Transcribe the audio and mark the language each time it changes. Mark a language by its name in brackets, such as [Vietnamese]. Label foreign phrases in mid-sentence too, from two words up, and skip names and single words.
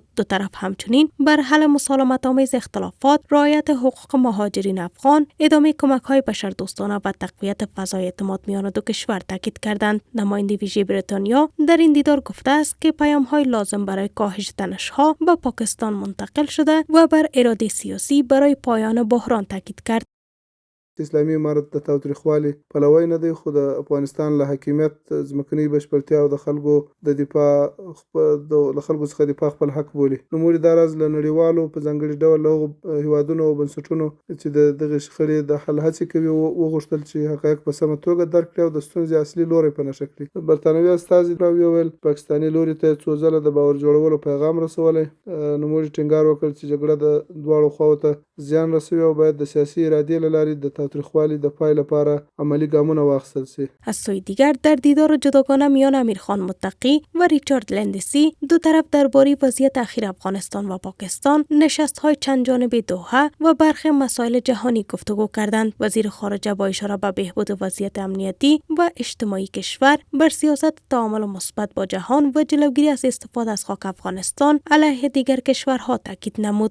[Persian] دو طرف همچنین بر حل مسالمت‌آمیز اختلافات، رعایت حقوق مهاجرین افغان، ادامه کمک‌های بشردوستانه و تقویت فضای اعتماد میان دو کشور تاکید کردند. نماینده ویژه بریتانیا در این دیدار گفته است که پیام‌های لازم برای کاهش تنش‌ها به پاکستان منتقل شده و بر اراده سیاسی برای پایان بحران تاکید کرد. [Pashto] اسلامي امارت د تاوتریخوالي پلوی نه دی، خو د افغانستان له حاکمیت، ځمکنۍ بشپړتیا او د خلکو د دفاع له خلکو څخه دفاع خپل حق بولي. نو موږ دا راز له نړیوالو په ځانګړي ډول له هغو هیوادونو او بنسټونو چې د دغې شخړې د حل هڅې کوي وغوښتل چې حقایق په سمه توګه درک کړي او د ستونزې اصلي لوری په نښه کړي. برتانوي استازي وویل پاکستاني لوري ته څو ځله د باور جوړولو پیغام رسولی. نو موږ ټینګار وکړ چې جګړه د دواړو خواو ته زیان رسوي او باید د سیاسي ارادې له لارې د تاوتریخوالي د پای لپاره عملی ګامونه واخیستل شي. [Persian] از سوی دیگر در دیدار جداگانه میان امیرخان متقی و ریچارد لندسی دو طرف درباره وضعیت اخیر افغانستان و پاکستان، نشست‌های چند جانبه دوحه و برخی مسائل جهانی گفتگو کردند. وزیر خارجه با اشاره به بهبود وضعیت امنیتی و اجتماعی کشور، بر سیاست تعامل مثبت با جهان و جلوگیری از استفاده از خاک افغانستان علیه دیگر کشورها تاکید نمود.